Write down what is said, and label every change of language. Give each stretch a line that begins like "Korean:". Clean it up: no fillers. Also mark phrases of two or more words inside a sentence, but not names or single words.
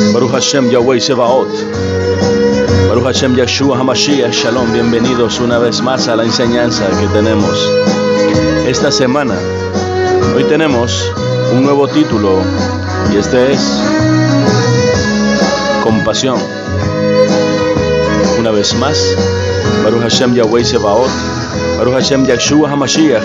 Hebrew: ברוך השם יהוה צבאות, ברוך השם ישוע המשיח, שלום,
Spanish: bienvenidos una vez más a la enseñanza que tenemos esta semana. Hoy tenemos un nuevo título y este es Compasión. Una vez más,
Hebrew: ברוך השם יהוה צבאות, ברוך השם ישוע המשיח.